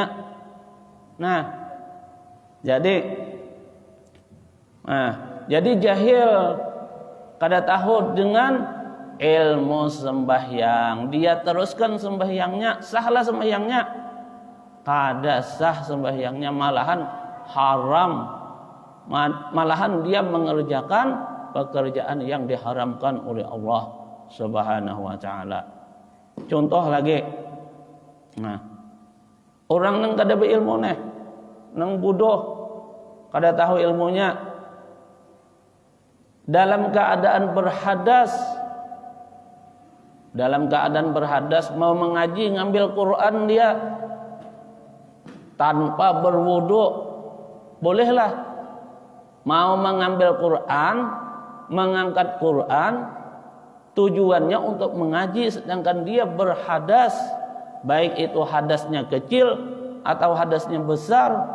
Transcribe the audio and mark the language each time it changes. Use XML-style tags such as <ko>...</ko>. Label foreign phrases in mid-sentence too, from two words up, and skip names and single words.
<bjn>Nah, jadi jahil, kada tahu dengan ilmu sembahyang, dia teruskan sembahyangnya, sahlah sembahyangnya, kada sah sembahyangnya, malahan haram,</bjn> <id>malahan dia mengerjakan pekerjaan yang diharamkan oleh Allah</id> <ar>سبحانه وتعالى.</ar> <bjn>Contoh lagi, orang nang kada berilmu nih, nang bodoh, kada tahu ilmunya, dalam keadaan berhadas mau mengaji,</bjn> <id>ngambil Quran dia tanpa berwudu, bolehlah. Mau mengambil Quran, mengangkat Quran, tujuannya untuk mengaji, sedangkan dia berhadas, baik itu hadasnya kecil atau hadasnya besar,</id>